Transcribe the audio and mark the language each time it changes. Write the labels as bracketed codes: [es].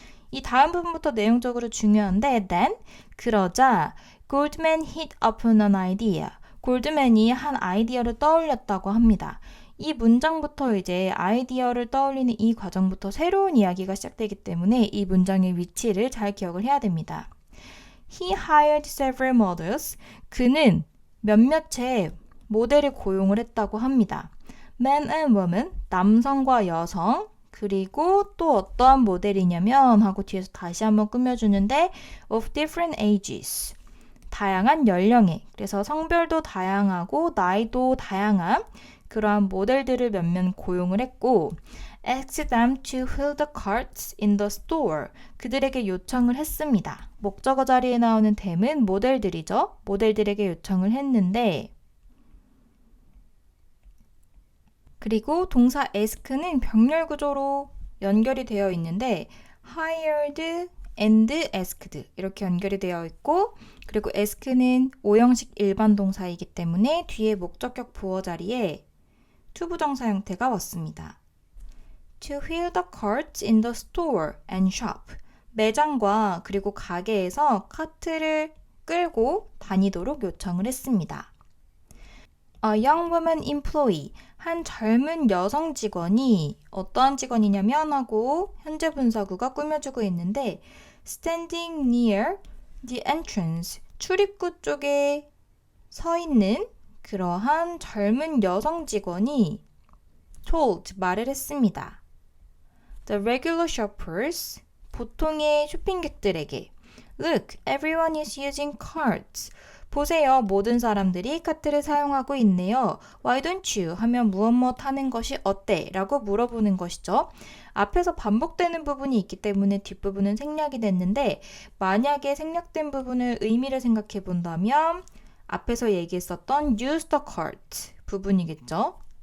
[ko] 이 다음 부분부터 내용적으로 중요한데 then, 그러자 [en] Goldman hit upon an idea. [ko] 골드맨이 한 아이디어를 떠올렸다고 합니다. 이 문장부터 이제 아이디어를 떠올리는 이 과정부터 새로운 이야기가 시작되기 때문에 이 문장의 위치를 잘 기억을 해야 됩니다. [en] He hired several models. [ko] 그는 몇몇의 모델을 고용을 했다고 합니다. [en] Man and woman, [ko] 남성과 여성, 그리고 또 어떠한 모델이냐면 하고 뒤에서 다시 한번 꾸며주는데 [en] of different ages. [ko] 다양한 연령의, 그래서 성별도 다양하고 나이도 다양한 그러한 모델들을 몇몇 고용을 했고 [en] asked them to fill the carts in the store. [ko] 그들에게 요청을 했습니다. 목적어 자리에 나오는 them은 모델들이죠. 모델들에게 요청을 했는데 그리고 동사 ask는 병렬 구조로 연결이 되어 있는데 [en] hired and asked [ko] 이렇게 연결이 되어 있고 그리고 ask는 오형식 일반 동사이기 때문에 뒤에 목적격 부어 자리에 투부정사 형태가 왔습니다. [en] To fill the carts in the store and shop. [ko] 매장과 그리고 가게에서 카트를 끌고 다니도록 요청을 했습니다. [en] A young woman employee. [ko] 한 젊은 여성 직원이 어떠한 직원이냐면 하고 현재 분사구가 꾸며주고 있는데 [en] standing near the entrance. [ko] 출입구 쪽에 서 있는 그러한 젊은 여성 직원이 told, 말을 했습니다. [en] The regular shoppers, [ko] 보통의 쇼핑객들에게 [en] Look, everyone is using carts. [ko] 보세요, 모든 사람들이 카트를 사용하고 있네요. [en] Why don't you? [ko] 하면 무엇 하는 것이 어때? 라고 물어보는 것이죠. 앞에서 반복되는 부분이 있기 때문에 뒷부분은 생략이 됐는데 만약에 생략된 부분을 의미를 생각해 본다면 앞에서 얘기했었던 [en] use the cart [ko] 부분이겠죠.